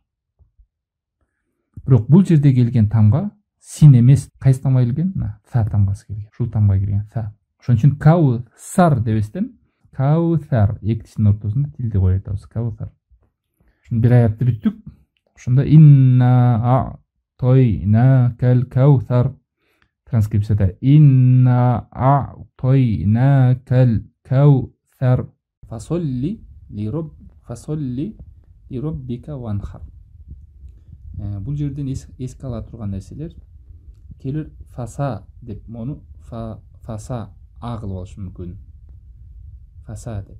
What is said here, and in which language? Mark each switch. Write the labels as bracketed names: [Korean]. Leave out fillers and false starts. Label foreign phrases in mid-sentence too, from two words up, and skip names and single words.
[Kyrgyz] Бирок бул жерде келген тамга син эмес. Кайсы тамга келген? Са тамгасы келген. Ушул тамга келген са. Ошон үчүн каусар дебестен каусар экисинин ортосунда тилди коюп атабыз. Каусар. Ушун бир аятты бүттүк. Ошондо [Arabic] إنا أعطيناك الكوثر. [Kyrgyz] Транскрипцияда [Arabic] إنا أعطيناك الكوثر. فصل لربك وانحر. [Kyrgyz] Бул жерден эске ала турган нерселер келер фаса деп мону фаса а кылып алышы мүмкүн. Фаса деп.